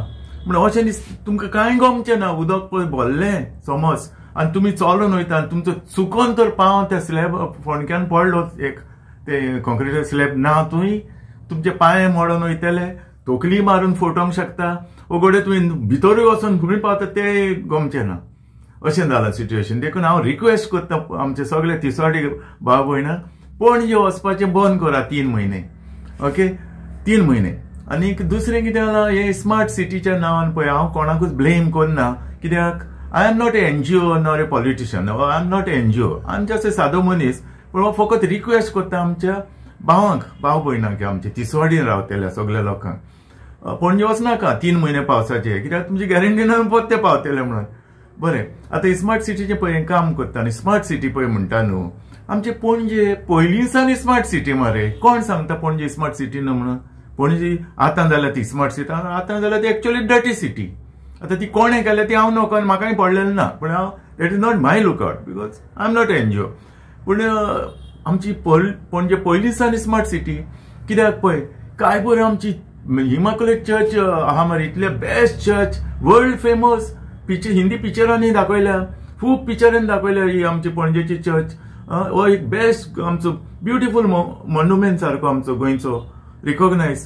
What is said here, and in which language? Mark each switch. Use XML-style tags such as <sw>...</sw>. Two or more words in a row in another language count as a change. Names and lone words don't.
<kok>म्हणून अशें तुमकां कांय गमचें ना, उदक पळय भरलें समज आनी तुमी चलून वयता आनी तुमचो चुकोन तर पांव त्या स्लॅब फोंडक्यान पडलो, एक ते कॉन्क्रिटाचो स्लॅब ना, तुमी तुमचे पांय मोडून वयतले, तोकली मारून फोटोंक शकता, वगोडे तुमी भितरूय वचून खंय पावता ते गमचें ना, अशें जालां सिट्युएशन। देखून हांव रिक्वेस्ट करता आमचे सगळे तिसवाडी भाव भयणांक, पणजे वचपाचें बंद करा 3 म्हयने, ओके, 3 म्हयने। आनी दुसरें कितें जालां, हे स्मार्ट सिटीच्या नांवान पळय हांव कोणाकूच ब्लेम करना, कित्याक</kok> <en>I am not a NGO nor a politician, I am not a NGO, I am just a</en> <kok>सादो मनीस। पूण हांव फकत रिक्वेस्ट करता आमच्या भाव भयणांक, आमच्या तिसवाडीन रावतल्या सगळ्या लोकांक, पणजे वचनाका 3 म्हयने पावसाचे, कित्याक तुमची गॅरंटी ना परते पावतले म्हणून। बरें, आतां स्मार्ट सिटीचें पळय काम करता आनी स्मार्ट सिटी पळय म्हणटा न्हू, आमचे पणजे पयलींसान स्मार्ट सिटी मारे, कोण सांगता पणजे स्मार्ट सिटी न्हू म्हणून? पणजे आतां जाल्यार ती स्मार्ट सिटी, आतां जाल्यार ती</kok> <en>actually dirty city.</en> <kok>आतां ती कोणें केल्या ती हांव नको, म्हाकाय पडलेलें ना, पूण हांव</kok> <en>that is not my lookout, because I am not NGO.</en> <kok>पूण आमची पणजे पयलींसान स्मार्ट सिटी, कित्याक पळय काय बरें आमची इमॅक्युलेट चर्च आहा मरे, इतले</kok> <en>best church, world famous,</en> <kok>हिंदी पिक्चरांनी दाखयल्या, खूब पिक्चरांनी दाखयल्या ही आमची पणजेची चर्च, हो एक बेस्ट आमचो</kok> <en>beautiful monument</en> <kok>सारको आमचो गोंयचो रिकॉग्नायज।</kok>